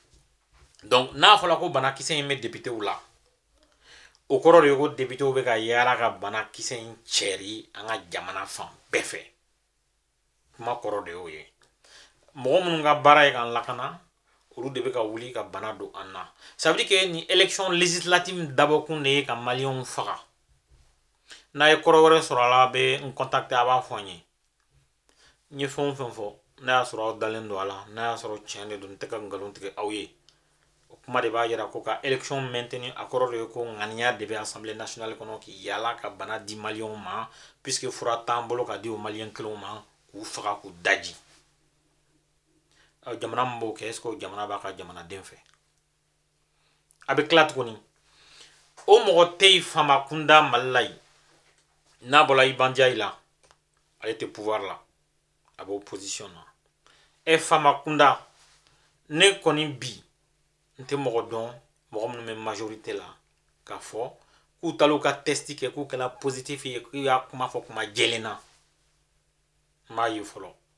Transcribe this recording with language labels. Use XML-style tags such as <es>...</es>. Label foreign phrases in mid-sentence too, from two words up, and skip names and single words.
<bm>Donc n'a fɔra ko banakisɛ in bɛ député la o kɔrɔ de ye ko député bɛ ka yaala ka banakisɛ in cɛri an ka jamana fan bɛɛ fɛ. Kuma kɔrɔ de y'o ye. Mɔgɔ minnu ka baara ye k'an lakana olu de bɛ ka wuli ka bana don an na.</bm> <fr>Ça veut dire que</fr> <bm>ni</bm> <fr>élection législative</fr> <bm>dabɔkun de ye ka maliyɛnw faga. N'a ye kɔrɔ wɛrɛ sɔrɔ a la a bɛ n contacter a b'a fɔ n ye. N ye fɛn o fɛn fɔ n'a y'a sɔrɔ aw dalen don a la n'a y'a sɔrɔ tiɲɛ de don n tɛ ka nkalon tigɛ aw ye. O kuma de b'a yira ko ka élection maintenir a kɔrɔ de ye ko ŋaniya de bɛ Assemblée nationale kɔnɔ k'i yaala ka bana di maliyɛnw ma puisque fura t'an bolo ka di o maliyɛn kelenw ma k'u faga k'u daji. Jamana min b'o kɛ</bm> <fr>est ce que</fr> <bm>o jamana b'a ka jamanaden fɛ. A bɛ tila tuguni o mɔgɔ tɛ yen faama kunda Mali la yen n'a bɔra Iban Ndiaye la ale tɛ pouvoir la a bɛ opposition na. Faama kunda ne kɔni bi n tɛ mɔgɔ dɔn mɔgɔ minnu bɛ majorité la k'a fɔ k'u taara ka test kɛ k'u kɛra positif ye k'u y'a kuma fɔ kuma jɛlen na n m'a ye fɔlɔ.</bm>